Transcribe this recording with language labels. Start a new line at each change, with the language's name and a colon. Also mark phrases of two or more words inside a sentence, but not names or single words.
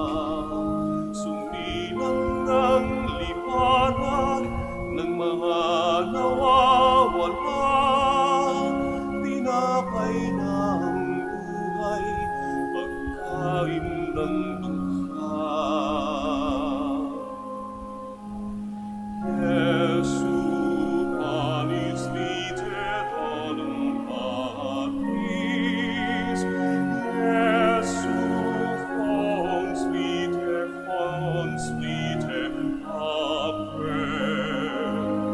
Filipino: sumilang ng liwanag ng mga nawawala, tinapay ng buhay, pagkain ng dukha.
Latin: Jesu, panis vitae donum Patris, Jesu, fons vitae apre.